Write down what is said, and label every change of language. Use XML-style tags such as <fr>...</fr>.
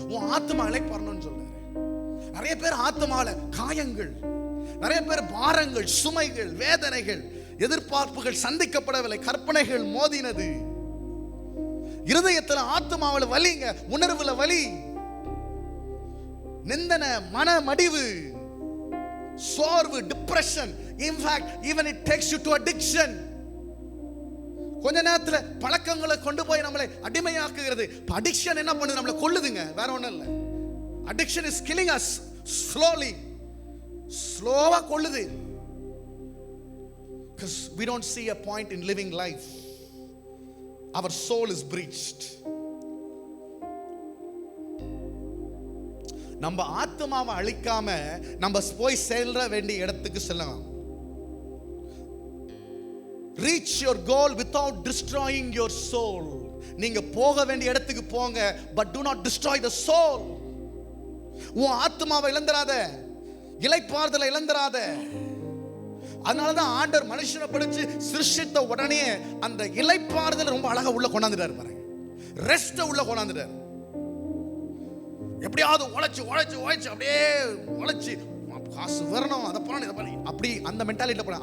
<ta>உன் ஆத்மா இளைப்பாறணும்னு சொல்றாரு. நிறைய பேர் ஆத்மால காயங்கள், நிறைய பேர் பாரங்கள், சுமைகள், வேதனைகள், எதிர்பார்ப்புகள் சந்திக்கப்படவில்லை, கற்பனைகள் மோதினது, இருதயத்தில் ஆத்மாவில் வலிங்க, உணர்வுல வலி, நிந்தனை, மன மடிவு, சோர்வு, depression.</ta> <en>In fact, even it takes you to addiction.</en> <ta>கொஞ்ச நேரத்துல பழக்கங்களை கொண்டு போய் நம்மளை அடிமையாக்குகிறது. அடிக்ஷன் என்ன பண்ணுது? நம்மளை கொல்லுதுங்க, வேற ஒண்ணும் இல்லை.</ta> <en>Addiction is killing us slowly.</en> <ta>ஸ்லோவா கொல்லுது.</ta> <en>Because we don't see a point in living life. Our soul is breached.</en> <ta>நம்ம ஆத்மாவை அழிக்காம நம்ம போய் செல்ல வேண்டிய இடத்துக்கு செல்லலாம்.</ta> <en>Reach your goal without destroying your soul.</en> <ta>நீங்க போக வேண்டிய இடத்துக்கு போங்க,</ta> <en>but do not destroy the soul.</en> <ta>உன் ஆத்மாவை இழந்துராத, இளைப்பாறுதலை இழந்துராத. அதனாலதான் ஆண்டவர் மனுஷனை படைச்சு சிருஷ்டித்த உடனே அந்த இளைப்பாறுதல் ரொம்ப அழகா உள்ள கொண்டாந்துட்டாரு பாருங்க. ரெஸ்ட் உள்ள கொண்டாந்துட்டாரு. எப்படியாவது உழைச்சு உழைச்சு உழைச்சு அப்படியே உழைச்சு காசு வரணும், அதை பண்ணணும், இதை பண்ணி, அப்படி அந்த மென்டாலிட்டி போன.</ta>